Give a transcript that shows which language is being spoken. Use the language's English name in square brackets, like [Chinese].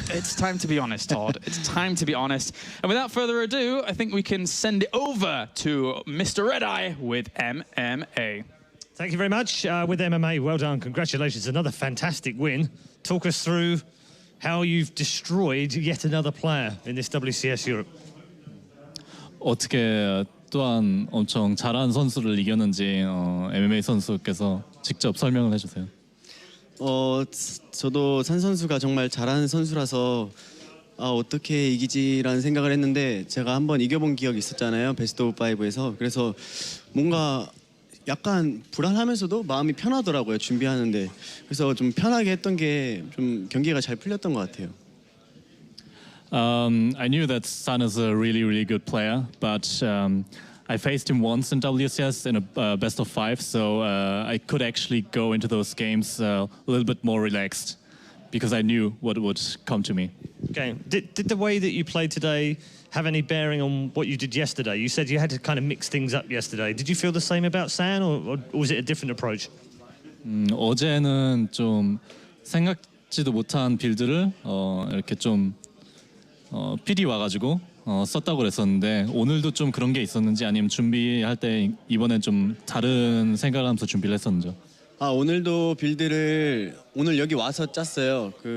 [English] It's time to be honest, Todd. It's time to be honest. And without further ado, I think we can send it over to Mr. Red Eye with MMA. Thank you very much. With MMA, well done. Congratulations. Another fantastic win. Talk us through how you've destroyed yet another player in this WCS Europe. [Korean] 어떻게 또한 엄청 잘하는 선수를 이겼는지 MMA 선수께서 직접 설명을 해주세요. 저도 산 선수가 정말 잘하는 선수라서 어떻게 이기지라는 생각을 했는데 제가 한번 이겨본 기억이 있었잖아요. 베스트 오브 5에서. 그래서 뭔가 약간 불안하면서도 마음이 편하더라고요. 준비하는데. 그래서 좀 편하게 했던 게 좀 경기가 잘 풀렸던 것 같아요. [English] I knew that Sun is a really, really good player, but I faced him once in WCS in a best of 5, so I could actually go into those games a little bit more relaxed because I knew what would come to me. Okay. Did the way that you played today have any bearing on what you did yesterday? You said you had to kind of mix things up yesterday. Did you feel the same about San, or was it a different approach? [Korean] 어제는 좀 생각지도 못한 빌드를 이렇게 좀 필이 와가지고 썼다고 그랬었는데 오늘도 좀 그런 게 있었는지 아니면 준비할 때 이번엔 좀 다른 생각을 하면서 준비를 했었는지. 오늘도 빌드를 오늘 여기 와서 짰어요.